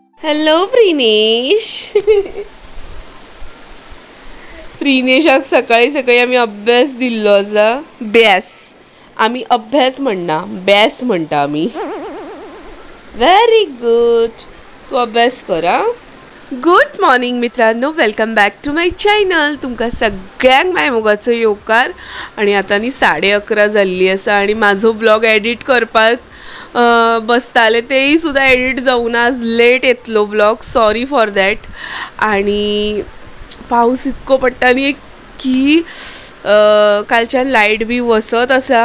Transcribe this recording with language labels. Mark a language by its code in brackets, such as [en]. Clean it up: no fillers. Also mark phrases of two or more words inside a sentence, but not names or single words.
[kok] हॅलो प्रिनेश. प्रिनेशाक सकाळी सकाळी आम्ही अभ्यास दिल्लो आसा. बॅस आम्ही अभ्यास म्हणना बॅस म्हणटा आम्ही. [en] Very good. [kok] तू अभ्यास कर हा. [en] Good morning मित्रांनो, Welcome back to my channel. [kok] तुमकां सगळ्यांक माय मोगाचो येवकार. आणि आता न्ही 11:30 जाल्ली आसा आणि माझो ब्लॉग एडिट करपाक बसताले तेही सुद्धा एडिट जाऊन आज लेट येतलो ब्लॉग. [en] Sorry for that. [kok] आणि पाऊस इतको पडटा न्ही की कालच्यान लायट बी वसत आसा.